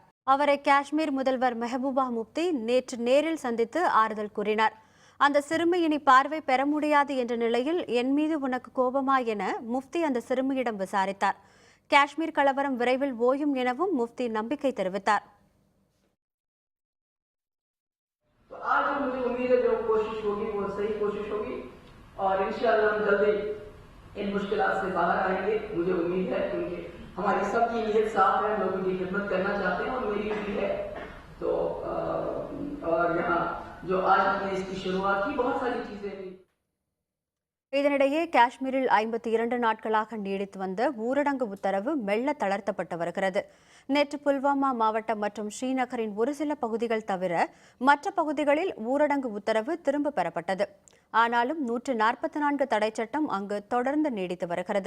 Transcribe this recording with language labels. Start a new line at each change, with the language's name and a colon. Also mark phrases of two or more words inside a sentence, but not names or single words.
Tamil: அவரை காஷ்மீர் முதல்வர் மெஹபூபா முஃப்தி நேற்று நேரில் சந்தித்து ஆறுதல் கூறினார். அந்த சிறுமி இனி பார்வை பெற முடியாது என்ற நிலையில் என் மீது உனக்கு கோபமா என முஃப்தி அந்த சிறுமியிடம் விசாரித்தார். காஷ்மீர் கலவரம் விரைவில் ஓயும் எனவும் முஃப்தி நம்பிக்கை தெரிவித்தார்.
Hindi: आज मुझे उम्मीद है जो कोशिश होगी वो सही कोशिश होगी और इंशाअल्लाह हम जल्दी इन मुश्किलात से बाहर आएंगे। मुझे उम्मीद है क्योंकि हमारी सबकी नीयत साफ है, लोगों की खिदमत करना चाहते हैं और मेरी भी है। तो और यहाँ जो आज हमने इसकी शुरुआत की बहुत सारी चीजें हुई।
Tamil: இதனிடையே காஷ்மீரில் 52 நாட்களாக நீடித்து வந்த ஊரடங்கு உத்தரவு மெல்ல தளர்த்தப்பட்டு வருகிறது. நேற்று புல்வாமா மாவட்டம் மற்றும் ஸ்ரீநகரின் ஒரு சில பகுதிகள் தவிர மற்ற பகுதிகளில் ஊரடங்கு உத்தரவு திரும்ப பெறப்பட்டது. ஆனாலும் 144 தடை சட்டம் அங்கு தொடர்ந்து நீடித்து வருகிறது.